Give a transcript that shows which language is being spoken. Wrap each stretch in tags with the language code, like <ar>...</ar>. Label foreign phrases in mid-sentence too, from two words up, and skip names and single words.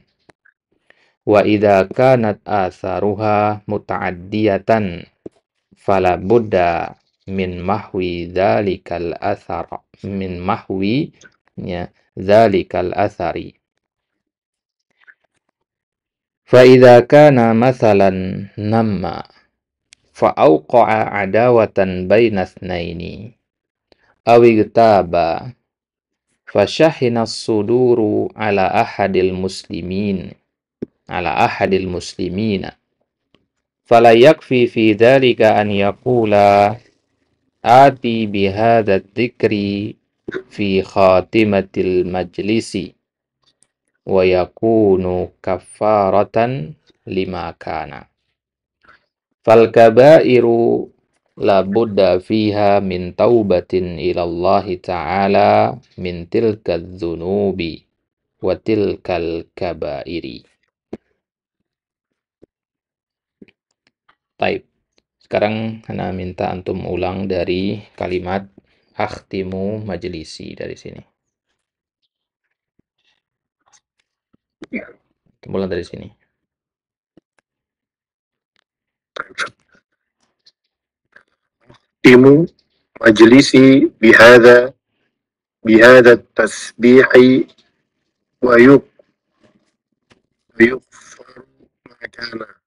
<ar>وإذا كانت آثارها متعدية فلا بد من محو ذلك الأثر من محو يا ذلك الأثر. فإذا كان مثلا نم فأوقع عداوة بين اثنين أو اغتاب فشحنت الصدور على أحد المسلمين فلا يكفي في ذلك أن يقول آتي بهذا الذكر في خاتمة المجلس ويكون كفارة لما كان. فالكبائر لا بد فيها من توبة إلى الله تعالى من تلك الذنوب وتلك الكبائر.</ar> <id>Sekarang Ana minta antum ulang dari kalimat</id> <ar>أختم مجلسي</ar> <id>dari sini. Ulang dari sini.</id> <ar>أختم مجلسي بهذا التسبيح ويغفر ما كان،</ar>